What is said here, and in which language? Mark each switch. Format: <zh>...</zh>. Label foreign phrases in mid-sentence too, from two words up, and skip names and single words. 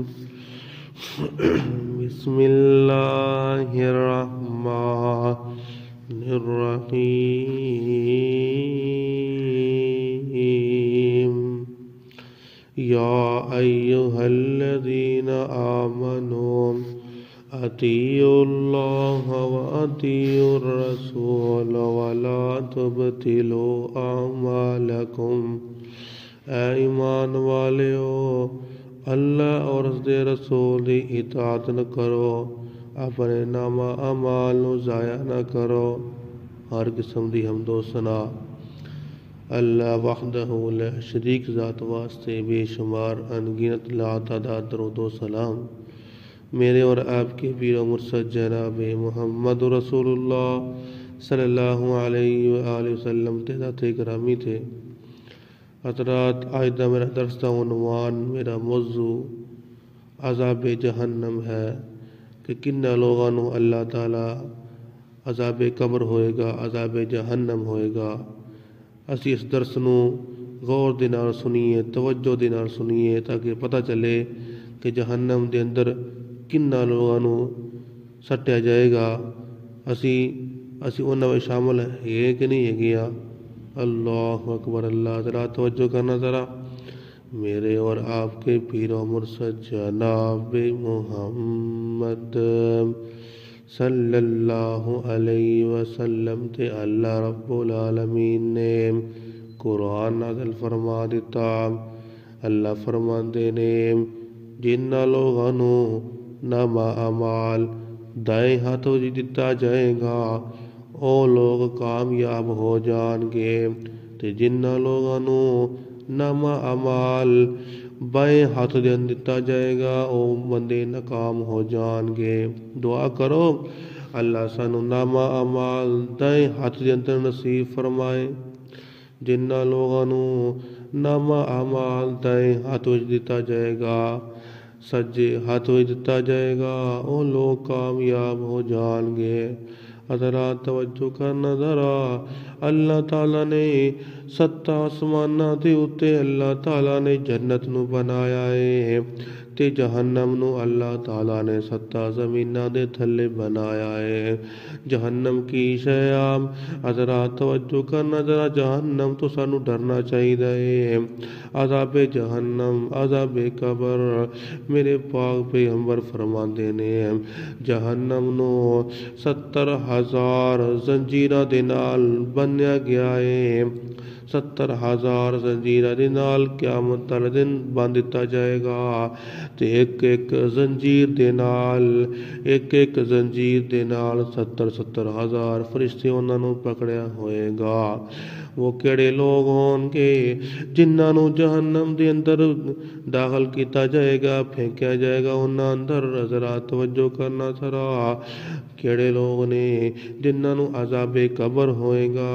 <ar>بسم الله الرحمن الرحيم. يا أيها الذين آمنوا أطيعوا الله وأطيعوا الرسول ولا تبطلوا أعمالكم.</ar> <pa>اے ایمان والیو، اللہ اور اس دے رسول دی اطاعت نہ کرو، اپنے نامہ اعمال نو ضائع نہ کرو۔ ہر قسم دی حمد و ثنا</pa> <ar>اللہ وحدہ لا شریک</ar> <pa>ذات واسطے بے شمار انگنت لا تعداد درود و سلام</pa> <ur>میرے اور آپ کے پیر و مرشد</ur> <pa>جناب محمد رسول اللہ</pa> <ar>صلی اللہ علیہ وآلہ وسلم</ar> <pa>تے ذات گرامی تھے۔ حضرات، آج دا میرا درس کا عنوان، میرا موضوع عذاب جہنم ہے کہ کنہ لوگاں نو اللہ تعالیٰ عذاب قبر ہوئے گا، عذاب جہنم ہوئے گا۔ اسی اس درس نو غور دے نال سنیے، توجہ دے نال سنیے تاکہ پتہ چلے کہ جہنم دے اندر کنہ لوگاں نو سٹیا جائے گا۔ اسی انہاں میں شامل ہے کہ نہیں ہے گیا؟</pa> <ar>اللہ اکبر،</ar> <pa>اللہ ذرا توجہ کرنا ذرا۔</pa> <ur>میرے اور آپ کے پیر و مرشد</ur> <pa>جناب محمد</pa> <ar>صلی اللہ علیہ وسلم</ar> <pa>تے اللہ رب العالمین نے قرآن نازل فرما دیتا۔ اللہ فرماندے نے جنہ لوگاں نو نامہ اعمال دائیں ہاتھوں دتا جائے گا او لوگ کامیاب ہو جان گے، تے جنہ لوگاں نو نامہ اعمال بائیں ہاتھ دے دتا جائے گا او بندے ناکام ہو جان گے۔ دعا کرو اللہ سانو نامہ اعمال دائیں ہاتھ دے اندر نصیب فرمائے۔ جنہ لوگاں نو نامہ اعمال دائیں ہاتھ دتا جائے گا، سجے ہاتھ دتا جائے گا، او لوگ کامیاب ہو جان گے۔ حضرات توجہ کرنا ذرا، اللہ تعالیٰ نے 7 آسماناں دے اُتے اللہ تعالیٰ نے جنت نو بنایا ہے تے جہنم نو اللہ تعالیٰ نے 7 زمیناں دے تھلے بنایا ہے۔ جہنم کی شیام حضرات توجہ کرنا ذرا، جہنم تو سانو ڈرنا چاہیے۔ عذاب جہنم، عذاب قبر، میرے پاک پیغمبر فرماندے نے جہنم نو 70,000 زنجیراں دے نال بنیا گیا ہے۔ 70,000 زنجیراں دے نال قیامت والے دن بن دتا جائے گا تے ایک زنجیر دے نال 70,000 فرشتے انہاں نو پکڑیا ہوئے گا۔ وہ کیڑے لوگ ہون گے جنہاں نو جہنم دے اندر داخل کیتا جائے گا، پھینکیا جائے گا انہاں اندر؟ حضرات توجہ کرنا ذرا، کیڑے لوگ نے جنہاں نو عذاب قبر ہوئے گا؟</pa>